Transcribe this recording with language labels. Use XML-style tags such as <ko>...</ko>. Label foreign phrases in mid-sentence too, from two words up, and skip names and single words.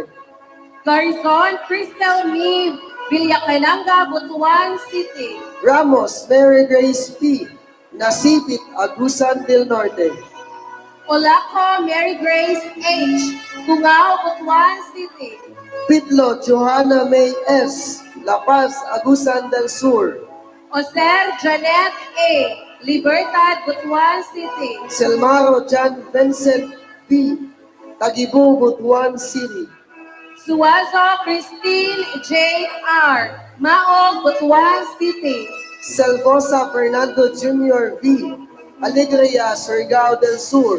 <en>Garizon Crystal Neve, Villacananga, Butuan City. Ramos Mary Grace P. Nasipit, Agusan del Norte. Olaco Mary Grace H. Cungao, Butuan City. Pitlo Johanna May S. La Paz, Agusan del Sur. Oser Janet A. Libertad, Butuan City. Selmaro John Vincent B. Tagibo, Butuan City. Suazo Christine J. R. Maog, Butuan City. Selvosa Fernando Jr. V. Alegria, Surigao del Sur.</en>